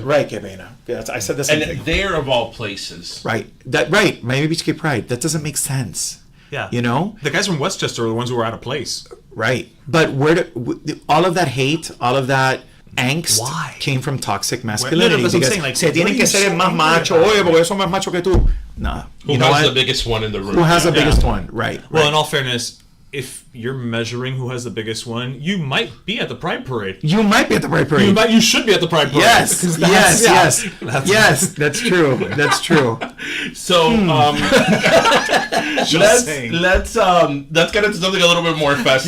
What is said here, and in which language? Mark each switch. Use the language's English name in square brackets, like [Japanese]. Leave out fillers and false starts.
[English] Right, que pena. I said the same thing. And they're of all places. Right. Miami Beach Gay Pride. That doesn't make sense. Yeah. The guys from Westchester are the ones who were out of place. Right. But all of that hate, all of that angst came from toxic masculinity. That's what I'm saying. Like, [Spanish] se tienen que ser más macho. Oye, porque yo soy más macho que tú. [English] No. Who has the biggest one in the room? Who has the biggest one? Right. Well, in all fairness, if you're measuring who has the biggest one, you might be at the Pride Parade. You might be at the Pride Parade. You should be at the Pride Parade. Yes. Yes, that's true. That's true. So, let's get into something a little bit more festive.